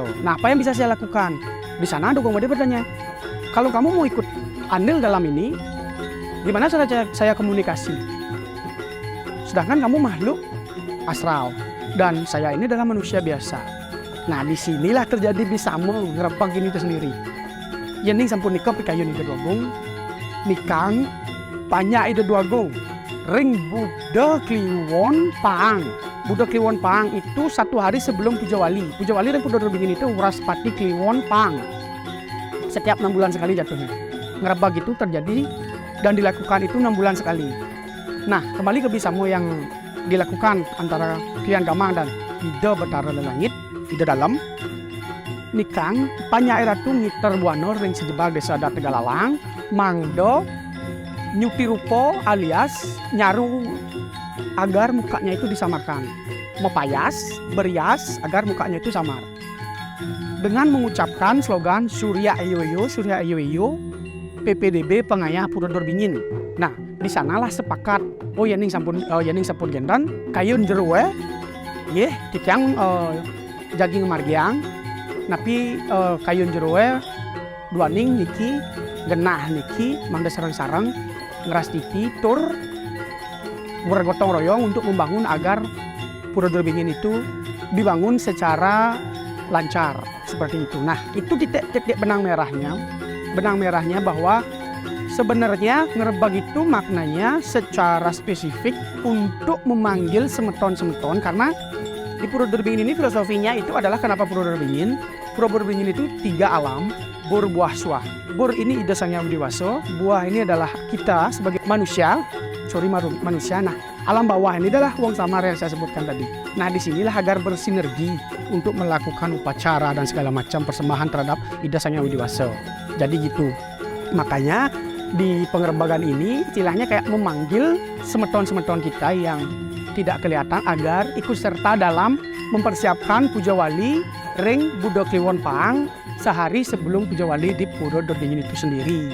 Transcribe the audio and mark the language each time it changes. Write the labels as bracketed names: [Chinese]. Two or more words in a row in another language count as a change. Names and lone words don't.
[Indonesian] Nah, apa yang bisa saya lakukan? Di sana Dwagong Made bertanya, kalau kamu mau ikut andil dalam ini, gimana saya komunikasi? Sedangkan kamu makhluk astral dan saya ini adalah manusia biasa. Nah disinilah terjadi bisamo ngerebag ini itu sendiri. [Balinese] Yening sampun nikah pikayun Ida Dwagong, nikang banyak Ida Dwagong, ring Buddha Kliwon Pang. [Indonesian] Buddha Kliwon Pang itu 1 hari sebelum Puja Wali. Puja Wali dan Buddha Dorbingin itu Wuraspati Kliwon Pang. Setiap 6 bulan sekali jatuhnya. Ngerebag itu terjadi dan dilakukan itu 6 bulan sekali. Nah kembali ke bisamo yang dilakukan antara Klian Gamang dan Ida Bathara Lelangit, Ida Dalem, [Balinese] nikang Panyai Ratu ngiter buano ring sejebal desa adat Tegalalang, mangdo nyuti rupo [Indonesian] alias nyaru agar mukanya itu disamarkan, mepayas, berias agar mukanya itu samar. Dengan mengucapkan slogan Surya Eyo, PPDB Pengayah Pura Dorbingin. Nah, di sanalah sepakat, [Balinese] yening sampun gendan, kayun jeruwe, titiang jaging margiang, napi kayun jeruwe, duaning niki, genah niki, mangda sarang-sarang, ngeras titi, tur, [Indonesian] bergotong royong untuk membangun agar Pura Dorbingin itu dibangun secara lancar, seperti itu. Nah, itu titik benang merahnya bahwa sebenarnya ngerebag itu maknanya secara spesifik untuk memanggil semeton-semeton, karena di Pura Dorbingin ini filosofinya itu adalah kenapa Pura Dorbingin? Pura Dorbingin itu 3 alam, bur, buah, suah. Bur ini Ida Sang Hyang Widiwaso, buah ini adalah kita sebagai manusia. Nah, alam bawah ini adalah Wong Samar yang saya sebutkan tadi. Nah, disinilah agar bersinergi untuk melakukan upacara dan segala macam persembahan terhadap Ida Sang Hyang Widiwaso. Jadi gitu. Makanya di pengerebagan ini istilahnya kayak memanggil semeton-semeton kita yang tidak kelihatan agar ikut serta dalam mempersiapkan Puja Wali ring Buddha Kliwon Pang sehari sebelum Puja Wali di Pura Dorbingin itu sendiri.